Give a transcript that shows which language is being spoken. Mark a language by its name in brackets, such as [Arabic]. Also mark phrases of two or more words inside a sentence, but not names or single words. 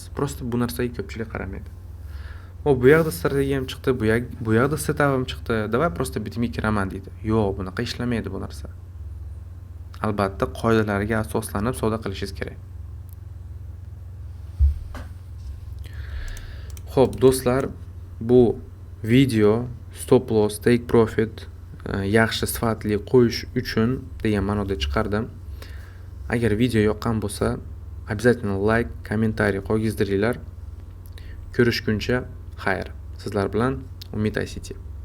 [Uzbek] Prosta bu narsaga ko'pchilik qaramaydi. Bu yoqda strategiyam chiqdi, bu yoqda setupim chiqdi. Davay prosta bitimga kiraman deydi. Yo'q, bunaqa ishlamaydi bu narsa. Albatta qoidalarga asoslanib savdo qilishingiz kerak. Xo'p, do'stlar, bu video [English] stop loss, take profit [Uzbek] yaxshi sifatli qo'yish uchun degan ma'noda chiqardim. Agar video yoqqan bo'lsa, обязательно like, kommentariy qo'ygizdiringlar. Ko'rishguncha xayr. Sizlar bilan Umid ICT.